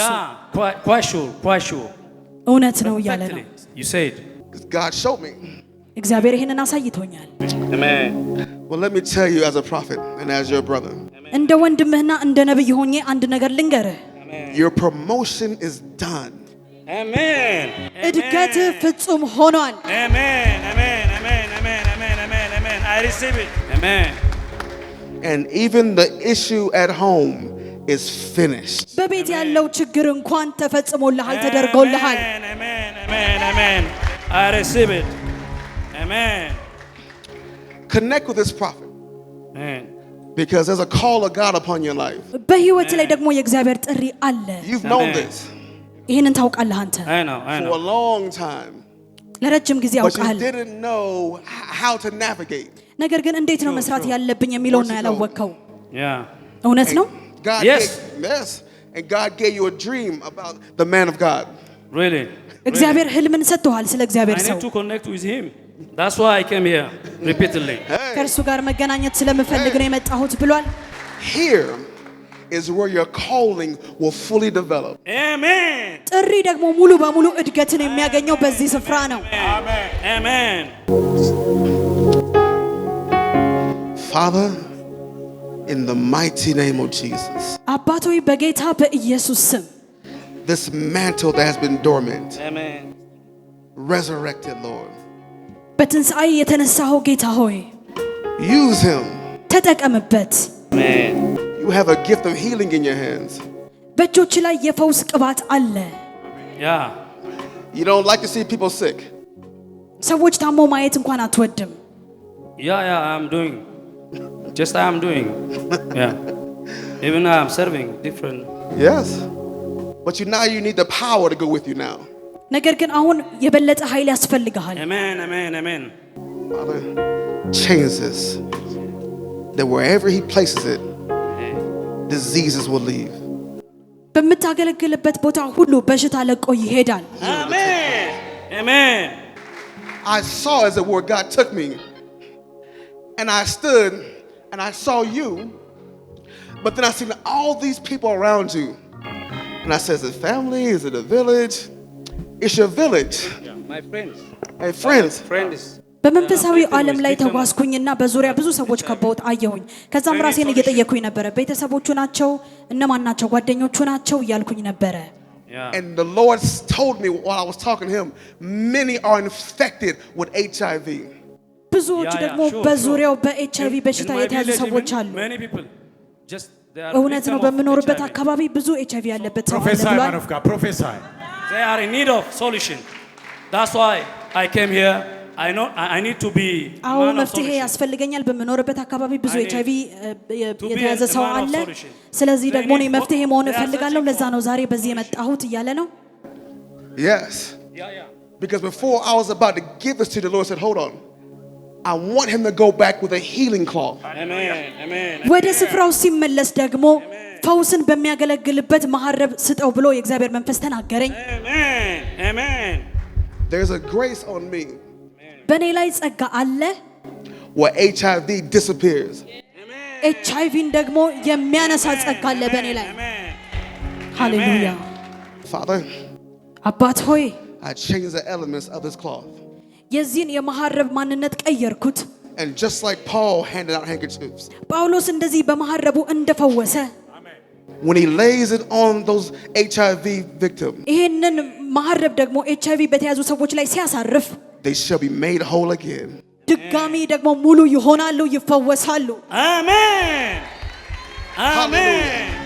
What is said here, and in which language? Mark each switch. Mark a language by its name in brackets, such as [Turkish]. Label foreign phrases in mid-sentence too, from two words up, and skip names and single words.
[English] Quite sure. [Amharic] እውነት ነው እያለ ነው። [English] You said. God showed me. [Amharic] እግዚአብሔር ይሄንን አሳይቶኛል። [English] Amen. Well, let me tell you as a prophet and as your brother. [Amharic] እንደ ወንድምህና እንደ ነብይ ሆኜ አንድ ነገር ልንገርህ። [English] Your promotion is done. Amen. [Amharic] እድገት ፍጹም ሆኗል። [English] Amen. I receive it. Amen. And even the issue at home is finished. [Amharic] በቤት ያለው ችግር እንኳን ተፈጽሞልሃል፣ ተደርጎልሃል። [English] Amen. I receive it. Amen. Connect with this prophet. Amen. Because there's a call of God upon your life. [Amharic] በህይወት ላይ ደግሞ የእግዚአብሔር ጥሪ አለ። [English] You've known this. [Amharic] ይሄንን ታውቃለህ አንተ። [English] I know. For a long time. [Amharic] ለረጅም ጊዜ [English] But you [Amharic] አውቃለህ። [English] didn't know how to navigate. [Amharic] ነገር ግን እንዴት ነው መስራት ያለብኝ የሚለው ነው ያላወቅከው። [English] Yeah. [Amharic] እውነት ነው? [English] Yes. And God gave you a dream about the man of God. Really? [Amharic] እግዚአብሔር ህልምን ሰጥቷል ስለ እግዚአብሔር [English] I [Amharic] ሰው። [English] need to connect with him. That's why I came here repeatedly. [Amharic] ከእርሱ ጋር መገናኘት ስለምፈልግ ነው የመጣሁት ብሏል። [English] Here is where your calling will fully develop. Amen. [Amharic] ጥሪ ደግሞ ሙሉ በሙሉ እድገትን የሚያገኘው በዚህ ስፍራ ነው። [English] Amen. Father, in the mighty name of Jesus. [Amharic] አባት ሆይ በጌታ በኢየሱስ ስም [English] This mantle that has been dormant. Amen. Resurrected, Lord. [Amharic] በትንሣኤ የተነሳው ጌታ ሆይ [English] Use him. [Amharic] ተጠቀምበት። [English] Amen. You have a gift of healing in your hands. [Amharic] በእጆች ላይ የፈውስ ቅባት አለ። [English] Yeah. You don't like to see people sick. [Amharic] ሰዎች ታሞ ማየት እንኳን አትወድም። [English] Yeah, I'm doing. Just I'm doing. Yeah. Even I'm serving different. Yes. But now you need the power to go with you now. [Amharic] ነገር ግን አሁን የበለጠ ኃይል ያስፈልጋል። [English] Amen, amen, amen. Father, change this. That wherever he places it, diseases will leave. [Amharic] በምታገለግልበት ቦታ ሁሉ በሽታ ለቆ ይሄዳል። [English] Amen. Amen. I saw as the word God took me, and I stood and I saw you, but then I seen all these people around you, and I said, "Is it family? Is it a village? It's your village." Yeah, my friends. Hey, friends. Friends. [Amharic] በመንፈሳዊ ዓለም ላይ ተጓዝኩኝና በዙሪያ ብዙ ሰዎች ከበውት አየሁኝ። ከዛም ራሴን እየጠየኩኝ ነበር፣ ቤተሰቦቹ ናቸው? እነማን ናቸው? ጓደኞቹ ናቸው? እያልኩኝ ነበረ። [English] And the Lord told me while I was talking to him, many are infected with HIV. [Amharic] ብዙዎች ደግሞ በዙሪያው በኤችአይቪ በሽታ የተያዙ ሰዎች አሉ። እውነት ነው። በመኖርበት አካባቢ ብዙ ኤችአይቪ ያለበት ሰው አለ ብሏል። [English] They are in need of solution. That's why I came here. I need to be [Amharic] አዎ መፍትሄ ያስፈልገኛል። በመኖርበት አካባቢ ብዙ ኤችአይቪ የተያዘ ሰው አለ። ስለዚህ ደግሞ እኔ መፍትሄ መሆን እፈልጋለሁ። ለዛ ነው ዛሬ በዚህ የመጣሁት እያለ ነው። [English] Yes. Because before I was about to give this to the Lord said, "Hold on. I want him to go back with a healing cloth." Amen. Amen. [Amharic] ወደ ስፍራው ሲመለስ ደግሞ ፈውስን በሚያገለግልበት መሐረብ ስጠው ብሎ የእግዚአብሔር መንፈስ ተናገረኝ። [English] Amen. Amen. There's a grace on me. [Amharic] በእኔ ላይ ጸጋ አለ [English] where HIV disappears. [Amharic] ኤችአይቪን ደግሞ የሚያነሳ ጸጋ አለ በእኔ ላይ። ሃሌሉያ። [English] Father, [Amharic] አባት ሆይ [English] I changed the elements of this cloth. [Amharic] የዚህን የመሐረብ ማንነት ቀየርኩት። [English] And just like Paul handed out handkerchiefs, [Amharic] ጳውሎስ እንደዚህ በመሐረቡ እንደፈወሰ [English] when he lays it on those HIV victims, [Amharic] ይሄንን መሐረብ ደግሞ ኤችአይቪ በተያዙ ሰዎች ላይ ሲያሳርፍ [English] they shall be made whole again. [Amharic] ድጋሚ ደግሞ ሙሉ ይሆናሉ፣ ይፈወሳሉ። [English] Amen. Amen.